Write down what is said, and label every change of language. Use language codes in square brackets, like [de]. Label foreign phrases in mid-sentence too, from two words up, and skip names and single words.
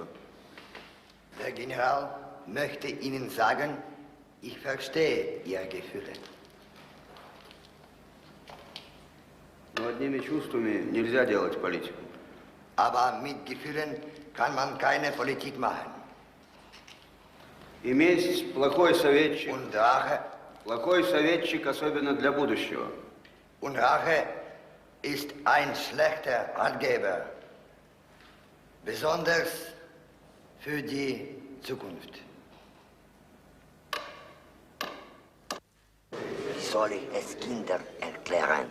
[de] Der General möchte Ihnen sagen, ich verstehe Ihre Gefühle. [ru] Но одними чувствами нельзя делать политику. [de] Aber mit Gefühlen kann man keine Politik machen. [ru] И месть – плохой советчик. [de] Und Rache. [ru] Плохой советчик, особенно для будущего. [de] Und Rache ist ein schlechter Ratgeber. Besonders für die Zukunft. Wie soll ich es Kindern erklären?